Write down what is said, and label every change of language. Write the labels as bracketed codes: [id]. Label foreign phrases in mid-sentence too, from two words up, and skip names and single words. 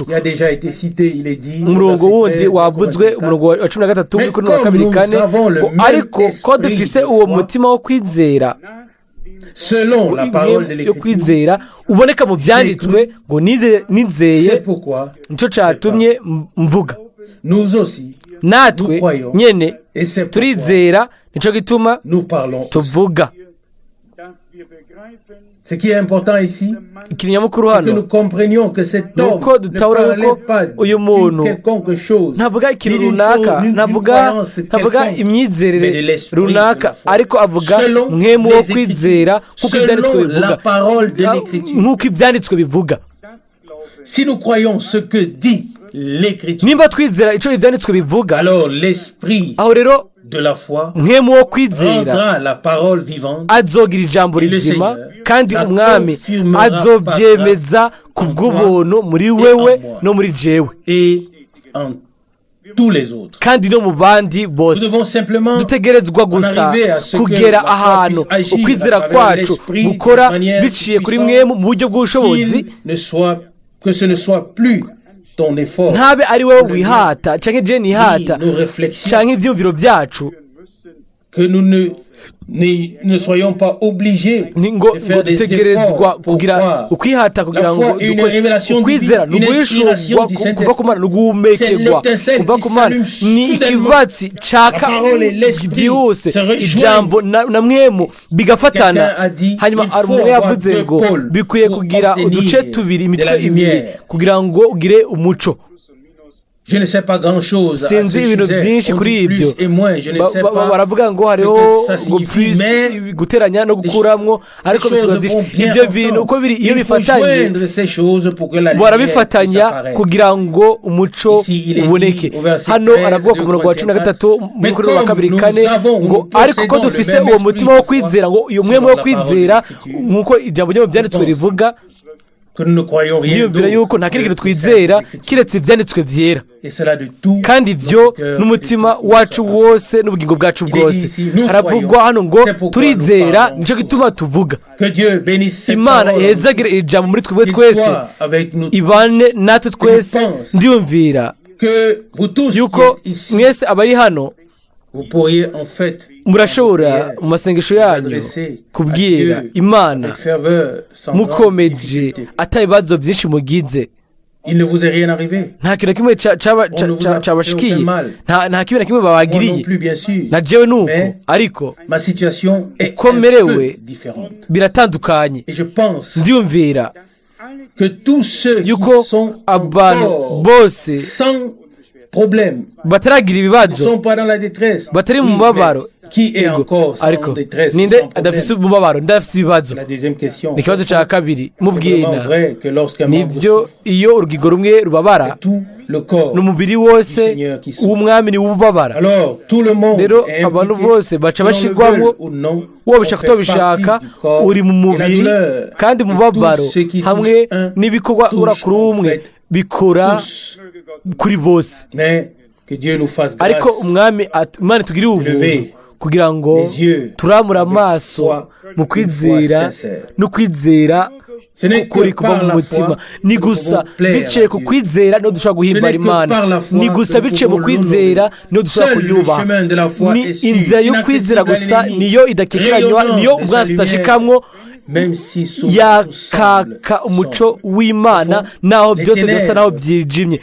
[rn] umurongo wundi wavuzwe, umurongo wa 13 kuri 2:4, ariko ko dufise uwo mutima wo kwizera, yo kwizera uboneka mu byanditswe ngo nizeye, nicyo cyatumye mvuga. natwe nyene turizera, nicyo gituma tuvuga. [fr] Ce qui est important ici, c'est que nous comprenions que cet homme ne parlait pas d'une quelconque chose, [rn] ntavuga ikintu runaka, ntavuga imyizerere runaka, ariko avuga mwemu wo kwizera nk'uko ibyanditswe bivuga, nk'uko ibyanditswe bivuga. [fr] Si nous croyons ce que dit l'Écriture, [rn] nimba twizera icyo ibyanditswe bivuga, [fr] alors l'esprit [rn] aho rero [fr] de la foi [rn] mwemu wo kwizera [fr] rendra la parole vivante, [rn] azogira ijambo rizima, kandi umwami azobyemeza ku bw'ubuntu muri wewe no muri jewe, kandi no mu bandi bose. dutegerezwa gusa kugera ahantu ukwizera kwacu gukora biciye kuri mwemu mu buryo bw'ubushobozi, ntabe ari wowe wihata canke je nihata canke ivyumviro byacu, [fr] ne soyons pas obligés [rn] ngo [fr] de faire des [rn] dutegerezwa [fr] efforts pour [rn] kugira [fr] croire. [rn] ukwihata kugira [fr] La [rn] ngo [fr] foi est une révélation [rn] ukwizera [fr] divine, une inspiration du [rn] kuva [fr] Saint-Esprit. [rn] ku Mana no guhumekerwa [fr] C'est l'étincelle [rn] kuva [fr] qui [rn] ku Mana [fr] s'allume [rn] ni [fr] soudainement. [rn] ikibatsi caka [fr] La parole et l'esprit [rn] byihuse [fr] se rejoignent. [rn] ijambo na mwemu bigafatana. [fr] Quelqu'un a dit, [rn] hanyuma [fr] il faut [rn] umwe [fr] avoir [rn] yavuze [fr] deux [rn] ngo [fr] pôles [rn] bikwiye [fr] pour [rn] kugira [fr] obtenir [rn] uduce tubiri [fr] de [rn] imitwe [fr] la [rn] ibiri [fr] lumière. [rn] kugira ngo ugire umuco. [fr] Je ne sais pas grand-chose à ce [rn] sinzi ibintu [fr] sujet. [rn] byinshi [fr] On [rn] kuri [fr] dit [rn] ibyo [fr] plus et moins, je ne sais pas [rn] baravuga ngo [fr] ce [rn] hariho [fr] que ça [rn] ngo [fr] signifie, plus mais [rn] guteranya no gukuramwo ariko [fr] ces choses vont bien [rn] ibyo bintu uko biri iyo [fr] ensemble. Il faut [rn] bifatanye [fr] joindre ces choses pour que la lumière puisse [rn] barabifatanya [fr] apparaître. [rn] kugira ngo umuco [fr] Ici, il est [rn] uboneke. [fr] dit au verset [rn] hano [fr] 13 [rn] aravuga [fr] de [rn] ku murongo wa [fr] Corinthiens [rn] 13 muri kuri wa kabiri [fr] nous [rn] kane [fr] avons, [rn] ngo [fr] nous [rn] ariko ko [fr] possédons [rn] dufise [fr] le même [rn] uwo mutima wo [fr] esprit [rn] kwizera ngo uyu [fr] selon [rn] mwemu wo [fr] la parole [rn] kwizera [fr] de l'Écriture. [rn] nk'uko ijambo ryo mu byanditswe rivuga [fr] que nous ne croyons rien [rn] ndiyumvira yuko nta kindi kintu twizera kiretse ibyanditswe byera [fr] et cela de tout [rn] kandi ibyo n'umutima wacu wose n'ubugingo bwacu bwose. haravugwa hano ngo turizera nicyo gituma tuvuga. [fr] que Dieu bénisse cette [rn] imana [fr] parole, [rn] ihezagire ijambo muri twebwe [fr] qu'il [rn] twese [fr] soit avec nous, [rn] ibane natwe twese. ndiyumvira [fr] que vous tous qui [rn] yuko [fr] êtes ici, [rn] mwese abari hano [fr] vous pourriez en fait [rn] murashobora mu masengesho yanyu kubwira imana [fr] avec ferveur, sans grande [rn] mukomeje [fr] difficulté. [rn] atari ibibazo byinshi mugize. [fr] Il ne vous est rien arrivé. [rn] nta kintu na kimwe cyabashikiye, nta kimwe na kimwe [fr] Moi non [rn] babagiriye, [fr] plus, bien sûr. [rn] na jewe nuko. [fr] Mais [rn] ariko [fr] ma situation est [rn] uko [fr] un peu [rn] merewe [fr] différente. [rn] biratandukanye. [fr] Et je pense [rn] ndiyumvira [fr] que tous ceux qui [rn] yuko [fr] sont [rn] abantu [fr] encore [rn] bose [fr] sans problème, [rn] bataragira [fr] ne [rn] ibibazo, [fr] sont pas dans la détresse, [rn] batari mu [fr] oui, [rn] mubabaro, [fr] mais qui est [rn] yego, [fr] encore sans [rn] ariko [fr] détresse, [rn] ninde [fr] sans problème? [rn] adafise umubabaro ndafise ibibazo? [fr] La deuxième question. [rn] ni ikibazo cya kabiri [fr] C'est vraiment [rn] mubwira. [fr] vrai que lorsqu'un membre [rn] nibyo [fr] souffre, [rn] iyo urugingo rumwe rubabara [fr] c'est tout le corps. [rn] n'umubiri wose w'umwami niwo ubabara. [fr] Alors tout le monde [rn] rero [fr] est [rn] abantu [fr] impliqué, [rn] bose baca [fr] que l'on le [rn] bashyirwamo, [fr] veuille ou non, [rn] wowe [fr] on [rn] bishaka [fr] fait [rn] utabishaka [fr] partie du corps, [rn] uri mu [fr] et la [rn] mubiri, [fr] douleur [rn] kandi [fr] de [rn] umubabaro [fr] tous ceux qui [rn] hamwe [fr] touchent un, [rn] n'ibikorwa [fr] touchent [rn] urakuri [fr] en [rn] umwe [fr] fait [rn] bikora [fr] tous. [rn] kuri bose. [fr] Mais que Dieu nous fasse grâce. [rn] ariko umwami imana tugire ubuntu kugira ngo turamure amaso mu kwizera no kwizera kuri kuva mu mutima. ni gusa biciye ku kwizera niho dushobora guhimbara imana. ni gusa biciye mu kwizera niho dushobora kuyubaha. ni inzira yo kwizera gusa niyo idakekanywa, niyo umwanzi utashikamwo, yakaka umuco w'imana naho byose byose naho byijimye.